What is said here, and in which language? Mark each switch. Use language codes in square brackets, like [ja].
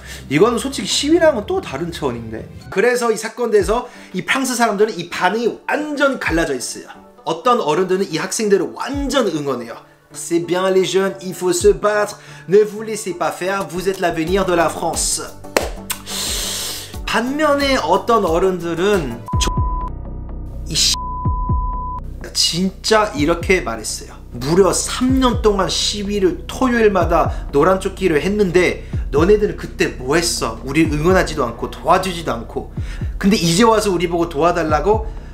[ko] 이거는 솔직히 시위랑은 또 다른 차원인데. 그래서 이 사건에서 이 프랑스 사람들은 이 반응이 완전 갈라져 있어요. 어떤 어른들은 이 학생들을 완전 응원해요. [fr] C'est bien les jeunes, il faut se battre. Ne vous laissez pas faire, vous êtes l'avenir de la France. [ko] 반면에 어떤 어른들은 이 진짜 이렇게 말했어요. 무려 3년 동안 시위를 토요일마다 노란 조끼를 했는데 너네들은 그때 뭐 했어? 우리 응원하지도 않고 도와주지도 않고 근데 이제 와서 우리 보고 도와달라고?